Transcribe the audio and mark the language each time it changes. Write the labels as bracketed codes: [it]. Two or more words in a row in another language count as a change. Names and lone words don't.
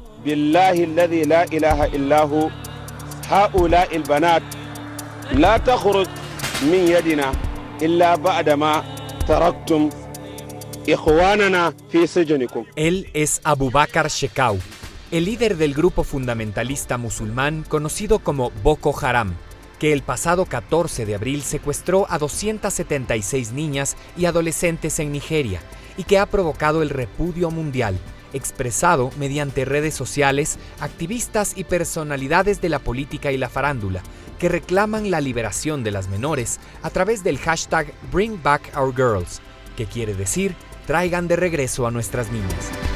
[ar] بالله الذي لا إله إلا هو هؤلاء البنات لا تخرج من يدنا إلا بعدما تركتم إخواننا في سجنكم. [es] Él es Abu Bakr Shekau, el líder del grupo fundamentalista musulmán conocido como Boko Haram, que el pasado 14 de abril secuestró a 276 niñas y adolescentes en Nigeria y que ha provocado el repudio mundial, expresado mediante redes sociales, activistas y personalidades de la política y la farándula, que reclaman la liberación de las menores a través del hashtag Bring Back Our Girls, que quiere decir traigan de regreso a nuestras niñas.